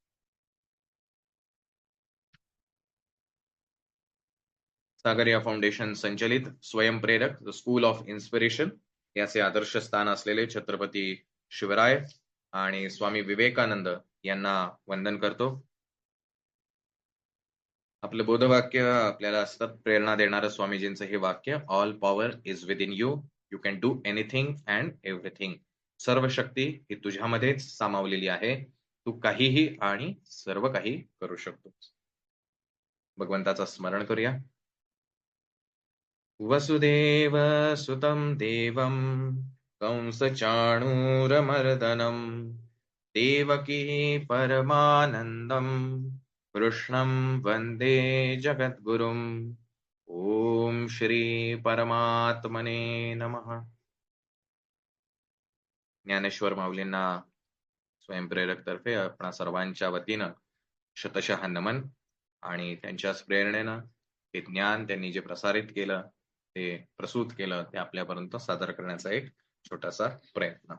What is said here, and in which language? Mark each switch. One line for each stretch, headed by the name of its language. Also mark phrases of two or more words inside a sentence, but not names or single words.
Marathi: सागरिया फाउंडेशन संचलित स्वयंप्रेरक द स्कूल ऑफ इन्स्पिरेशन याचे आदर्शस्थान असलेले छत्रपती शिवराय आणि स्वामी विवेकानंद यांना वंदन करतो. आपलं बोधवाक्य आपल्याला असतात प्रेरणा देणारं स्वामीजींचं हे वाक्य,
English: All power is within you, you can do anything and everything.
Marathi: सर्व शक्ती ही तुझ्यामध्येच सामावलेली आहे, तू काहीही आणि सर्व काही करू शकतो. भगवंताचं स्मरण करूया.
Sanskrit: वसुदेव सुतं देवं कंसचाणूरमर्दनं देवकी परमानंदं कृष्णं वंदे जगद्गुरुम्. ओम श्री परमात्मने नमः.
Marathi: ज्ञानेश्वर माऊलींना स्वयंप्रेरक तर्फे आपणा सर्वांच्या वतीनं शतशः नमन. आणि त्यांच्याच प्रेरणेनं ते ज्ञान त्यांनी जे प्रसारित केलं, ते प्रसूत केलं, ते आपल्यापर्यंत सादर करण्याचा एक छोटासा प्रयत्न.